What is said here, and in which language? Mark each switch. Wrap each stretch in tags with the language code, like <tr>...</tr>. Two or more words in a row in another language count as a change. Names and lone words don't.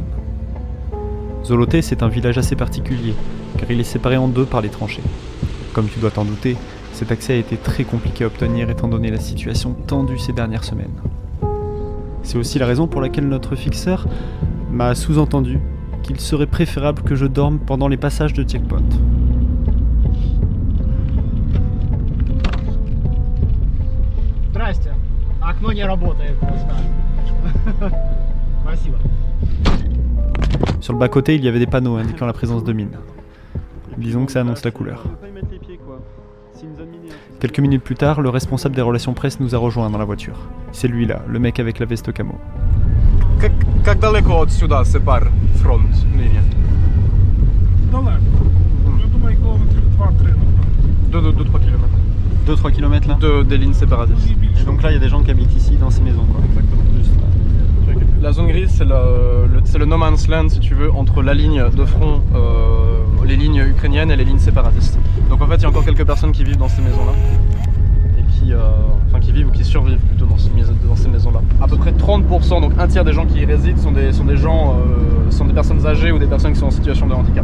<fr>Zoloté, c'est un village assez particulier, car il est séparé en deux par les tranchées. Comme tu dois t'en douter, cet accès a été très compliqué à obtenir étant donné la situation tendue ces dernières semaines. C'est aussi la raison pour laquelle notre fixeur m'a sous-entendu qu'il serait préférable que je dorme pendant les passages de checkpoint.</fr> <ru>Здрасте. Окно не работает просто. Спасибо.</ru> <fr>Sur le bas-côté, il y avait des panneaux indiquant la présence de mines. Disons que ça annonce la couleur. Quelques minutes plus tard, le responsable des relations presse nous a rejoints dans la voiture. C'est lui là, le mec avec la veste camo.</fr> <ru>Как далеко отсюда сепар фронт линия? Далеко.</ru> <uk>Я думаю, кілометрів 2-3, напевно.</uk> <fr>2-3 km. 2-3 km là Des lignes séparatistes. Et donc là, il y a des gens qui habitent ici, dans ces maisons quoi. Exactement. Juste là. La zone grise, c'est le</fr> <en>no man's land,</en> <fr>si tu veux, entre la ligne de front, les lignes ukrainiennes et les lignes séparatistes. Donc en fait, il y a encore quelques personnes qui vivent dans ces maisons-là. Et qui vivent ou qui survivent plutôt dans ces maisons-là. À peu près 30%, donc un tiers des gens qui y résident sont des personnes âgées ou des personnes qui sont en situation de handicap.</fr>